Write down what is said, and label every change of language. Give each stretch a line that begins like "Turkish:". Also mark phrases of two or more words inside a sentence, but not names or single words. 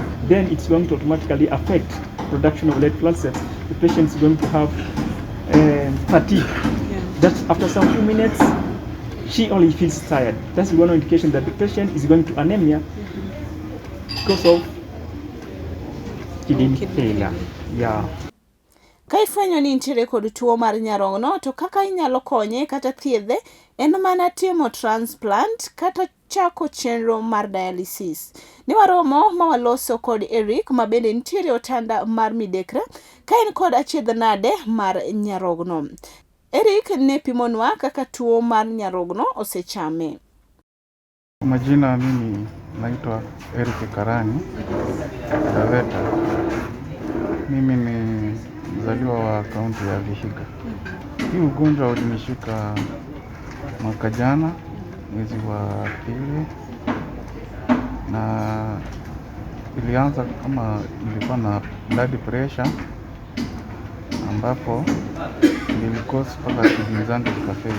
English: Then it's going to automatically affect production of red blood cells. The patient is going to have fatigue. That after some few minutes, she only feels tired. That's one indication that the patient is going to anemia because of kidney failure.
Luo (Kenya and Tanzania): Ka ifwenyo ni intiere kod tuo mar nyarogno, to kaka inyalo konye kata thiedhe en mana timo transplant kata chako chenro mar dialysis. Ne waromo ma waloso kod Eric, ma bende nitiere otanda mar midekre ka en kod achiedh nade mar nyarogno. Eric ne pimonwa kaka tuo mar nyarogno osechame.
Swahili: Majina mimi naitwa Eric Karani Daveta. Mimi ni mzaliwa wa kaunti ya Vihiga. Hii ugonjwa ulinishika mwaka jana mwezi wa pili, na ilianza kama nilikuwa na
English: blood pressure,
Swahili: ambapo nilikosa mpaka kidney zangu zikafeli.